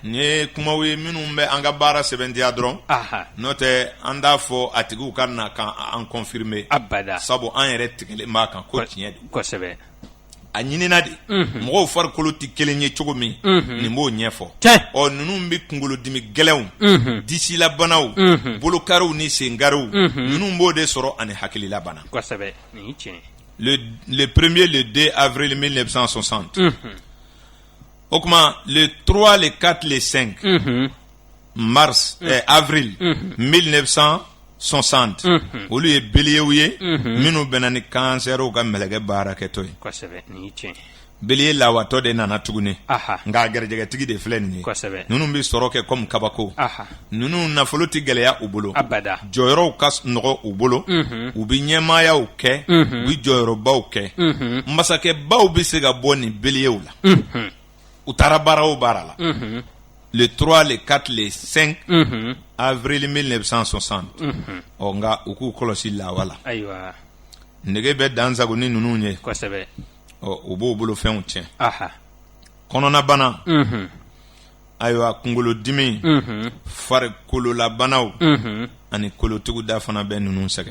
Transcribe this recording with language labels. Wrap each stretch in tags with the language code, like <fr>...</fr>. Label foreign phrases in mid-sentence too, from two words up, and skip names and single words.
<bm>nin ye kumaw ye minnu bɛ an ka baara sɛbɛntiya dɔrɔn n'o tɛ an t'a fɔ a tigiw ka na kan an confirmer abada sabu an yɛrɛ tigɛlen b'a kan ko tiɲɛ don kosɛbɛ a ɲinina de mɔgɔw farikolo tɛ kelen ye cogo min nin b'o ɲɛfɔ ninnu bɛ kunkolodimi gɛlɛnw disilabanaw bolokariw ni senkariw ninnu b'o de sɔrɔ ani hakililabana kosɛbɛ nin ye tiɲɛ.</bm> <fr>Le 1er le 2 avril 1960</fr> <bm>o kuma</bm> <fr>le 3 le 4 le 5 mars avril 1960</fr> <bm>olu ye bélier ye minnu bɛnna ni cancer ka mɛlɛkɛ baara kɛtɔ ye kosɛbɛ ni tiɲɛ bélier lawatɔ de nana tuguni aha nka gɛrɛjɛgɛtigi de filɛ nin ye kosɛbɛ ninnu bɛ sɔrɔ kɛ comme kabako aha ninnu nafolo tɛ gɛlɛya u bolo abada jɔyɔrɔw ka nɔgɔ u bolo u bɛ ɲɛmaayaw kɛ u bɛ jɔyɔrɔbaw kɛ masakɛbaw bɛ se ka bɔ nin béliers la u taara baara o baara la</bm> <fr>le 3 le 4 le 5 avril 1960</fr> <bm>ɔ nka u k'u kɔlɔsi lawa la ayiwa nege bɛ dansago ni ninnu ye kosɛbɛ ɔ u b'o bolo fɛnw tiɲɛ aha kɔnɔnabana ayiwa kunkolodimi farikololabanaw ani kolotuguda fana bɛ ninnu sɛgɛn</bm>